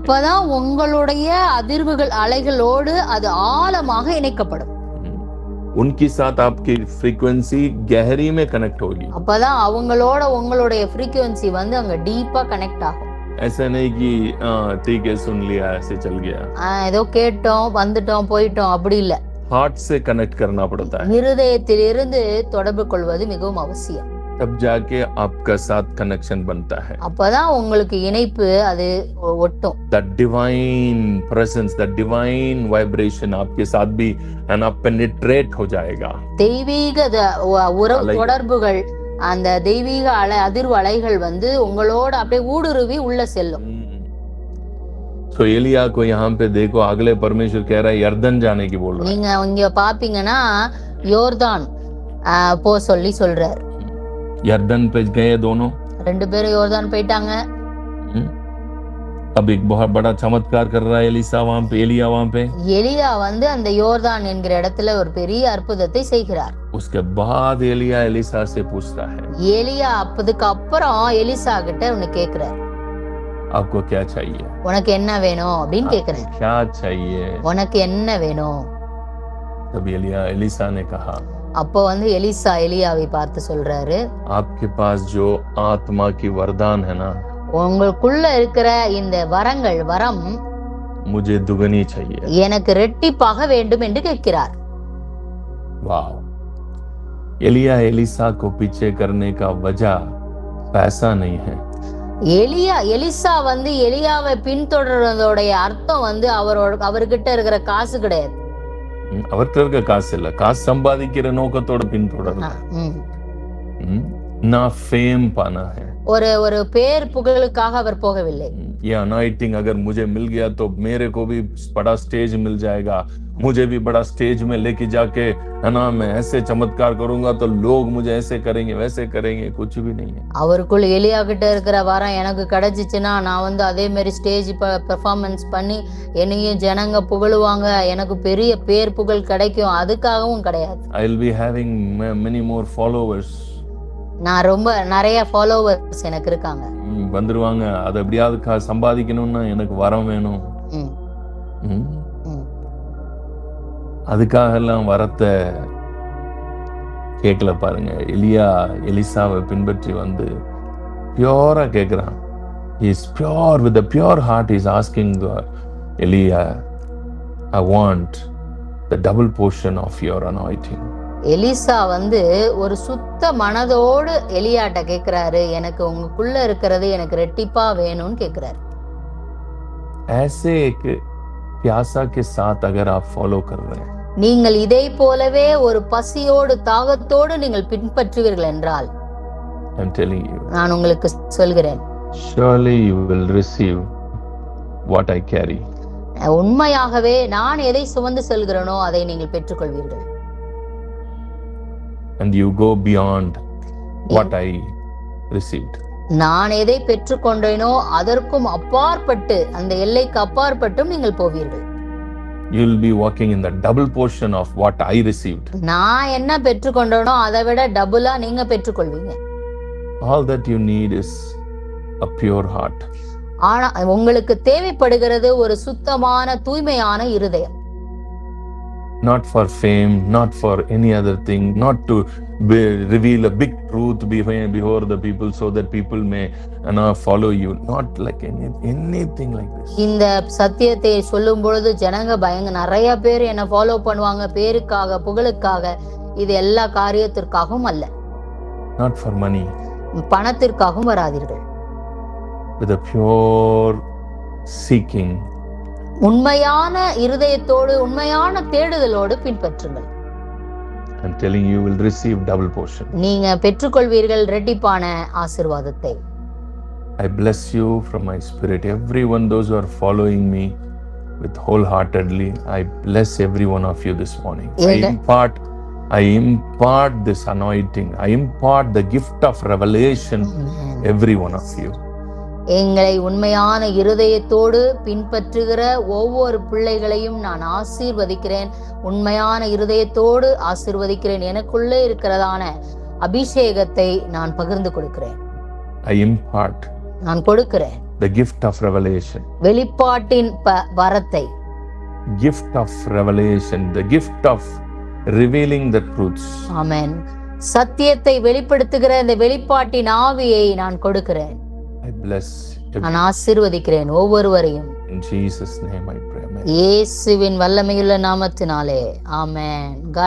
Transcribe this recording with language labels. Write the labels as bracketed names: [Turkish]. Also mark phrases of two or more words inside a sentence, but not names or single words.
[Tamil] அப்பதான் உங்களுடைய அதிர்வுகள் அலைகளோடு அது ஆழமாக இணைக்கப்படும். [Hindi] उनके साथ आपकी फ्रीक्वेंसी गहरी में कनेक्ट होगी. [Tamil] அப்பதான் அவங்களோட உங்களுடைய फ्रीक्वेंसी வந்து அங்க [English] deep connect [Tamil] ஆகும். [Hindi] ऐसा नहीं कि ठीक है सुन लिया ऐसे चल गया. [Tamil] ஏதோ கேட்டோம் வந்துட்டோம் போயிட்டோம் அப்படி இல்ல. [Hindi] हार्ट से कनेक्ट करना पड़ता है. [Tamil] இருதயத்திலிருந்து தொடர்பு கொள்வது மிகவும் அவசியம். [Hindi] तब जाके आपका साथ कनेक्शन बनता है. [Tamil] அப்பதான் உங்களுக்கு இணைப்பு அது ஒட்டும். [English] That divine presence, that divine vibration [Hindi] आपके साथ भी है ना penetrate हो जाएगा. [Tamil] தெய்வீக உறவு தொடர்புகள் அந்த தெய்வீக அதிர்வு அலைகள் வந்து உங்களோட அப்படியே ஊடுருவி உள்ள செல்லும். [Hindi] So एलिया को यहाँ पे देखो अगले परमेश्वर कह रहा है यर्दन जाने की बोल रहा है. [Tamil] நீங்க இங்க பாப்பீங்கன்னா யோர்தான் போ சொல்லி சொல்றார். [Hindi] यर्दन पे गए दोनों. [Tamil] ரெண்டு பேரும் யோர்தான் போயிட்டாங்க. [Hindi] अब एक बहुत बड़ा चमत्कार कर रहा है एलिसा वहां पे, एलिया वहां पे. [Tamil] எலியா வந்து அந்த யோர்தான் என்கிற இடத்துல ஒரு பெரிய அற்புதத்தை செய்கிறார். [Hindi] उसके बाद एलिया एलिसा से पूछता है. [Tamil] எலியா அதுக்கு அப்புறம் எலிசா கிட்ட ஒன்னு கேக்குறார். [Hindi] आपको क्या चाहिए? [Tamil] உனக்கு என்ன வேணும் அப்படின்னு கேக்குறார். [Hindi] क्या चाहिए? [Tamil] உனக்கு என்ன வேணும்? [Hindi] तब एलिसा ने कहा. [Tamil] அப்போ வந்து எலிசா எலியாவை பார்த்து சொல்றாரு. [Hindi] आपके पास जो आत्मा की वरदान है ना, [Tamil] உங்களுக்குள்ள இருக்கிற இந்த வரம் [Hindi] मुझे दुगनी चाहिए. [Tamil] எனக்கு ரெட்டிப்பாக வேண்டும் என்று கேட்கிறார். [Hindi] वाह. एलिया एलिसा को पीछे करने का वजह पैसा नहीं है. [Tamil] எலிசா வந்து எலியாவை பின்தொடர்றதோட அர்த்தம் வந்து அவர்கிட்ட இருக்கிற காசு கிடையாது. அவர்கிட்ட இருக்க காசு இல்ல, காசு சம்பாதிக்கிற நோக்கத்தோட பின்தொடர்றார். [Hindi] ना फेम पाना है. [Tamil] ஒரு பேர் புகழுக்காக அவர் போகவில்லை. [Hindi] ये अनॉइंटिंग अगर मुझे मिल गया तो मेरे को भी बड़ा स्टेज मिल जाएगा, मुझे भी बड़ा स्टेज में लेके जाके है ना मैं ऐसे चमत्कार करूंगा तो लोग मुझे ऐसे करेंगे वैसे करेंगे. कुछ भी नहीं है. [Tamil] அவருக்குள்ள எலியா கிட்ட இருக்கிற வரம் எனக்கு கிடைச்சிச்சுன்னா நான் வந்து அதே மாதிரி [English] stage performance [Tamil] பண்ணி என்னையும் ஜனங்க புகழுவாங்க, எனக்கு பெரிய பேர் புகழ் கிடைக்கும், அதுக்காகவும் கிடையாது. [English] I will be having many more followers. [Tamil] நான் ரொம்ப நிறைய ஃபாலோவர்ஸ் எனக்கு இருக்காங்க. வந்துருவாங்க. அது எப்படியாவது சம்பாதிக்கணும்னா எனக்கு வரம் வேணும். அதுக்காக எல்லாம் வரத்தை கேட்கல பாருங்க. எலிசாவை பின்பற்றி வந்து பியூரா கேட்கிறான். [English] He is pure with a pure heart. He is asking Elia, I want the double portion of your anointing. [Tamil] எலிசா வந்து ஒரு சுத்த மனதோடு எலியாட்ட கேக்குறாரு, எனக்கு உங்களுக்குள்ள இருக்கிறது எனக்கு ரெட்டிப்பா வேணும்னு கேக்குறாரு. [Hindi] ऐसे एक प्यासा के साथ अगर आप फॉलो कर रहे हैं, [Tamil] நீங்கள் இதை போலவே ஒரு பசியோடு தாகத்தோடு நீங்கள் பின்பற்றுவீர்கள் என்றால், [English] I'm telling you, [Tamil] நான் உங்களுக்கு சொல்கிறேன், [English] surely you will receive what I carry. [Tamil] உண்மையாகவே நான் எதை சுமந்து செல்கிறேனோ அதை நீங்கள் பெற்றுக்கொள்வீர்கள். [English] And you go beyond what I received. [Tamil] நான் எதை பெற்றுக்கொண்டேனோ அதற்கும் அப்பாற்பட்டு, அந்த எல்லைக்கு அப்பாற்பட்டும் நீங்கள் போவீர்கள். [English] You will be walking in the double portion of what I received. [Tamil] நான் என்ன பெற்றுக்கொண்டேனோ அதை விட டபுளா நீங்க பெற்றுக்கொள்வீங்க. [English] All that you need is a pure heart. [Tamil] ஆனா உங்களுக்கு தேவைப்படுகிறது ஒரு சுத்தமான தூய்மையான இருதயம். [English] Not for fame, not for any other thing, not to reveal a big truth before the people so that people may follow you. Not like anything like this. [Tamil] இந்த சத்தியத்தை சொல்லும் பொழுது ஜனங்க நிறைய பேர் என்ன ஃபாலோ பண்ணுவாங்க, பேருக்காக புகழுக்காக, இது எல்லா காரியத்திற்காகவும் அல்ல. [English] Not for money. [Tamil] பணத்திற்காகவும் வராதீர்கள். [English] With a pure seeking. [Tamil] உண்மையான இருதயத்தோடு உண்மையான தேடுதலோடு பின்பற்றுங்கள். [English] I'm telling you, will receive double portion. [Tamil] நீங்க பெற்றுக்கொள்வீர்கள் இரட்டிப்பான ஆசீர்வாதத்தை. [English] I bless you from my spirit. Everyone, those who are following me with wholeheartedly, I bless every one of you this morning. I impart this anointing. I impart the gift of revelation. Every one of you. [Tamil] எங்களை உண்மையான இருதயத்தோடு பின்பற்றுகிற ஒவ்வொரு பிள்ளைகளையும் நான் ஆசீர்வதிக்கிறேன். உண்மையான இருதயத்தோடு ஆசீர்வதிக்கிறேன். எனக்குள்ளே இருக்கிறதான அபிஷேகத்தை நான் பகிர்ந்து கொடுக்கிறேன். [English] I impart. [Tamil] நான் கொடுக்கிறேன். [English] The gift of revelation. [Tamil] வெளிப்பாட்டின் வரத்தை. [English] Gift of revelation. The gift of revealing the truths. [Tamil] ஆமென். சத்தியத்தை வெளிப்படுத்துகிற இந்த வெளிப்பாட்டின் ஆவியை நான் கொடுக்கிறேன். [English] I bless [Tamil] நான் ஆசீர்வதிக்கிறேன் ஒவ்வொருவரையும். [English] In Jesus' name I pray. Amen. [Tamil] இயேசுவின் வல்லமையுள்ள நாமத்தினாலே. ஆமென். [English] God bless you.